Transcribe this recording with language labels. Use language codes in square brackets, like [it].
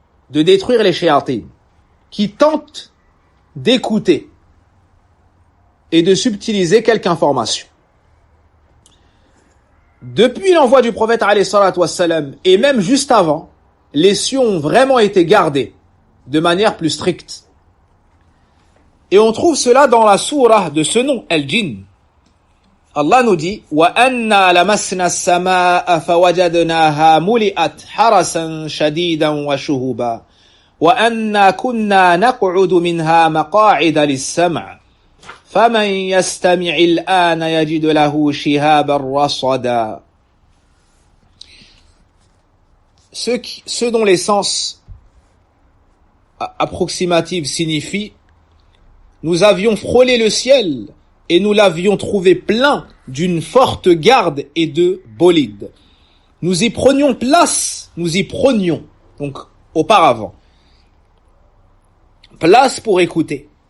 [fr] de détruire les shayatins qui tentent d'écouter et de subtiliser quelque information. Depuis l'envoi du prophète alayhi salatu wassalam, et même juste avant, les cieux ont vraiment été gardés de manière plus stricte. Et on trouve cela dans la sourate de ce nom, Al-Jinn. Allah nous dit [ar] وَأَنَّا لَمَسْنَا السَّمَاءَ فَوَجَدْنَاهَا مُلِئَتْ حَرَسًا شَدِيدًا وَشُهُبًا وَأَنَّا كُنَّا نَقْعُدُ مِنْهَا مَقَاعِدَ لِلسَّمْعِ فَمَنْ يَسْتَمِعِ الْآنَ يَجِدْ لَهُ شِهَابًا رَصَدًا. [fr] Ceux dont les sens approximatifs signifient nous avions frôlé le ciel et nous l'avions trouvé plein d'une forte garde et de bolides. Nous y prenions place, donc auparavant, place pour écouter.